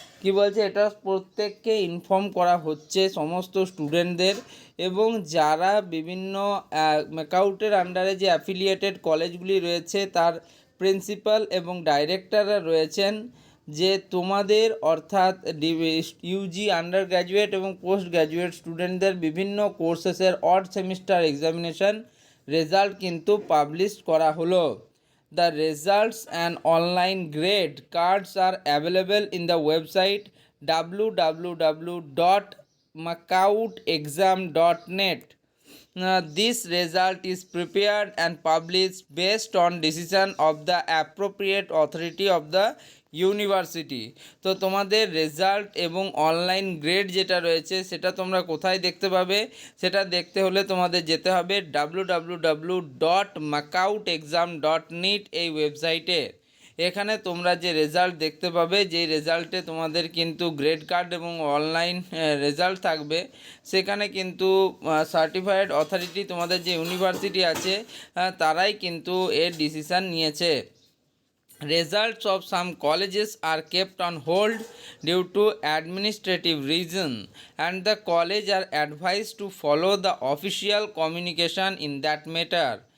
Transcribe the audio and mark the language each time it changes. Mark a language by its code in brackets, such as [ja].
[bn] কি বলছে, এটা প্রত্যেককে ইনফর্ম করা হচ্ছে সমস্ত স্টুডেন্টদের এবং যারা বিভিন্ন ম্যাকাউটের আন্ডারে যে অ্যাফিলিয়েটেড কলেজগুলি রয়েছে তার প্রিন্সিপাল এবং ডাইরেক্টররা রয়েছেন, যে তোমাদের অর্থাৎ ইউজি আন্ডার গ্র্যাজুয়েট এবং পোস্ট গ্র্যাজুয়েট স্টুডেন্টদের বিভিন্ন কোর্সেসের অড সেমিস্টার এক্সামিনেশন রেজাল্ট কিন্তু পাবলিশ করা হলো। [en] The results and online grade cards are available in the website www.macautexam.net. This result is prepared and published based on decision of the appropriate authority of the university. [bn] তো তোমাদের result এবং online grade যেটা রয়েছে সেটা তোমরা কোথায় দেখতে পাবে, সেটা দেখতে হলে তোমাদের যেতে হবে www.macautexam.net এই ওয়েবসাইটে। এখানে তোমরা যে রেজাল্ট দেখতে পাবে, যেই রেজাল্টে তোমাদের কিন্তু গ্রেড কার্ড এবং অনলাইন রেজাল্ট থাকবে, সেখানে কিন্তু সার্টিফাইড অথরিটি তোমাদের যে ইউনিভার্সিটি আছে তারাই কিন্তু এর ডিসিশান নিয়েছে। [en] Results of some colleges are kept on hold due to administrative reason and the college are advised to follow the official communication in that matter.